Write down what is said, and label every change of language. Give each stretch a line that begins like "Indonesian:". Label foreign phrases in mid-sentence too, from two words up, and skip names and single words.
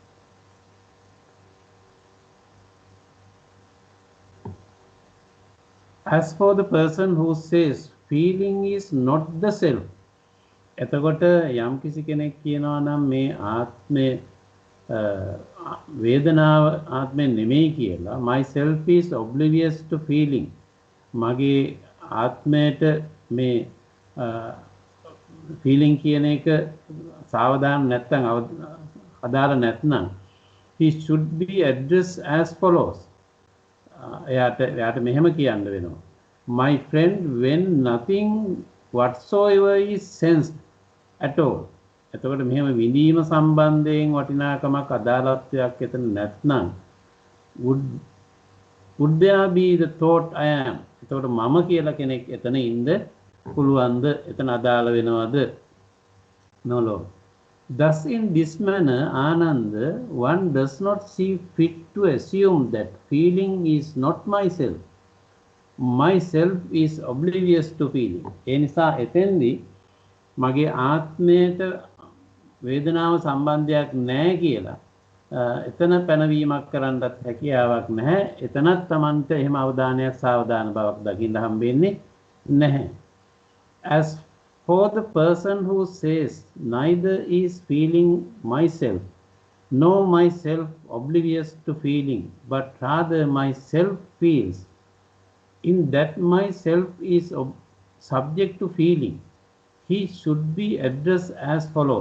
English: As for the person who says feeling is not the self,
Sinhala: එතකොට යම් කිසි කෙනෙක් කියනවා නම් මේ ආත්මය වේදනාව ආත්මය නෙමෙයි කියලා,
English: my self is oblivious to feeling,
Sinhala: මගේ ආත්මයට මේ feeling කියන එක සාවධාන නැත්නම් අදාළ නැත්නම්
English: he should be addressed as follows.
Sinhala: එයාට මෙහෙම කියන්න වෙනවා:
English: my friend, when nothing whatsoever is sensed at all,
Sinhala: එතකොට මෙහෙම විඳීම සම්බන්ධයෙන් වටිනාකමක් අදාළත්වයක් එතන නැත්නම්
English: would there be the thought I am?
Sinhala: එතකොට මම කියලා කෙනෙක් එතන ඉන්න පුළුවන්ද? එතන අදාළ වෙනවද?
English: No Lord. Thus in this manner, Ananda, one does not see fit to assume that feeling is not myself. Myself is oblivious to feeling.
Sinhala: ඒ නිසා එතෙන්දී මගේ ආත්මයට වේදනාව සම්බන්ධයක් නැහැ කියලා එතන පැනවීමක් කරන්නත් හැකියාවක් නැහැ. එතනත් Tamanට එහෙම අවධානයක් සාවධාන බවක් දකින්න හම්බෙන්නේ නැහැ.
English: As for the person who says neither is feeling myself nor myself oblivious to feeling, but rather myself feels, in that myself is subject to feeling, he should be addressed as follows.